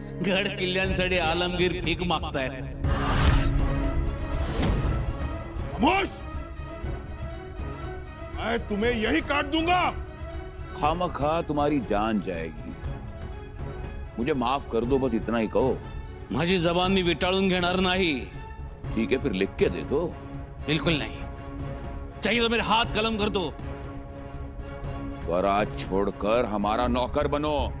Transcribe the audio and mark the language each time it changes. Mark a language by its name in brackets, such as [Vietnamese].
[Marathi] गड किल्ल्यांसाठी आलमगीर भीक मागतायत। [Hindi] खामोश! मैं तुम्हें यही काट दूंगा। खामखा तुम्हारी जान जाएगी। मुझे माफ कर दो, बस इतना ही कहो। [Marathi] माझी जबान मी विटाळून घेणार नाही। [Hindi] ठीक है, फिर लिख के दे दो। बिल्कुल नहीं, चाहिए तो मेरे हाथ कलम कर दो। स्वराज छोड़कर हमारा नौकर बनो।